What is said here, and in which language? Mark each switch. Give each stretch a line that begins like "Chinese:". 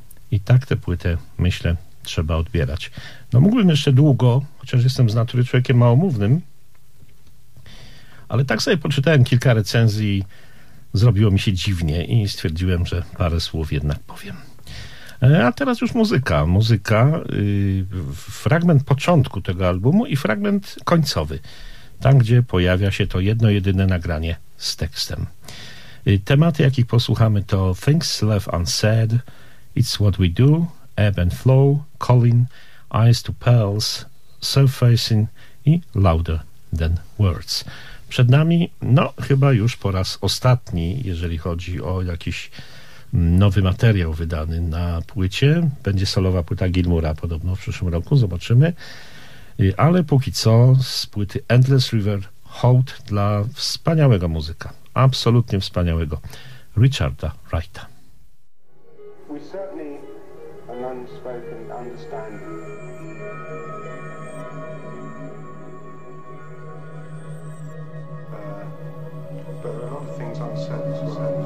Polish: I tak tę płytę, myślę, trzeba odbierać. No mógłbym jeszcze długo, chociaż jestem z natury człowiekiem małomównym, ale tak sobie poczytałem kilka recenzji, zrobiło mi się dziwnie i stwierdziłem, że parę słów jednak powiem. A teraz już muzyka. Muzyka, fragment początku tego albumu i fragment końcowy. Tam, gdzie pojawia się to jedno jedyne nagranie z tekstem. Tematy, jakich posłuchamy, to Things Left Unsaid, It's What We Do, Ebb and Flow, Calling, Eyes to Pearls, Surfacing i Louder Than Words. Przed nami, no, chyba już po raz ostatni, jeżeli chodzi o jakiś nowy materiał wydany na płycie. Będzie solowa płyta Gilmoura podobno w przyszłym roku, zobaczymy. Ale póki co z płyty Endless River hołd dla wspaniałego muzyka, absolutnie wspaniałego, Richarda Wrighta.
English: We certainly have an unspoken understanding. But a lot of things unsaid as well.